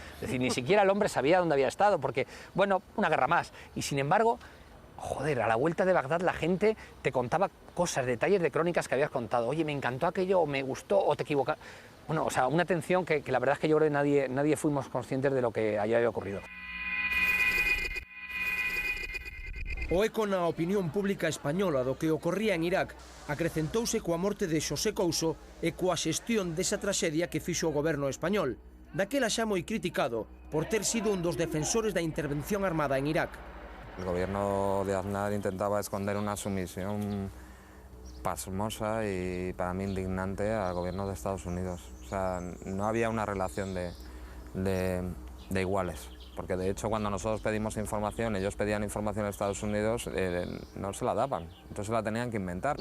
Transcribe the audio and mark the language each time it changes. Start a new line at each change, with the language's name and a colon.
Spanish: Es decir, ni siquiera el hombre sabía dónde había estado, porque, bueno, una guerra más. Y sin embargo, joder, a la vuelta de Bagdad la gente te contaba cosas, detalles de crónicas que habías contado. Oye, me encantó aquello, o me gustó, o te equivocaste. Bueno, o sea, una atención que la verdad es que yo creo que nadie fuimos conscientes de lo que allá había ocurrido.
Galician: O eco na opinión pública española do que ocorría en Irak acrecentouse coa morte de Xosé Couso e coa xestión desa traxedia que fixo o goberno español, daquela xa moi criticado por ter sido un dos defensores da intervención armada en Irak.
Spanish: El gobierno de Aznar intentaba esconder una sumisión pasmosa y para mí indignante al gobierno de Estados Unidos. O sea, no había una relación de iguales. porque de hecho cuando nosotros pedimos información, ellos pedían información en Estados Unidos, no se la daban, entonces la tenían que inventar.